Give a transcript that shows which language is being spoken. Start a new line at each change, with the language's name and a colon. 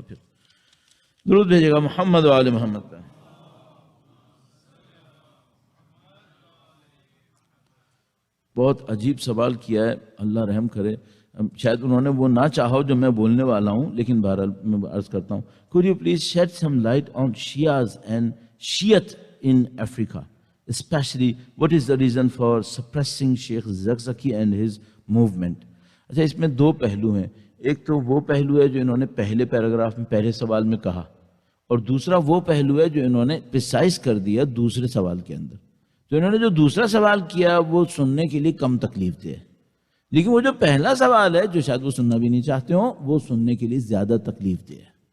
Urdu: پھر درود بھیجے گا محمد و آل محمد پہ. بہت عجیب سوال کیا ہے، اللہ رحم کرے. شاید انہوں نے وہ نہ چاہا جو میں بولنے والا ہوں، لیکن بہرحال میں عرض کرتا ہوں.
English: Could you please shed some light on Shias and Shiite in Africa? Especially, what is the reason for suppressing Sheikh Zakzaki and his movement?
Urdu: اچھا اس میں دو پہلو ہیں. ایک تو وہ پہلو ہے جو انہوں نے پہلے پیراگراف میں پہلے سوال میں کہا، اور دوسرا وہ پہلو ہے جو انہوں نے پریسائز کر دیا دوسرے سوال کے اندر. تو انہوں نے جو دوسرا سوال کیا وہ سننے کے لیے کم تکلیف دہ ہے، لیکن وہ جو پہلا سوال ہے جو شاید وہ سننا بھی نہیں چاہتے ہوں وہ سننے کے لیے زیادہ تکلیف دہ ہے.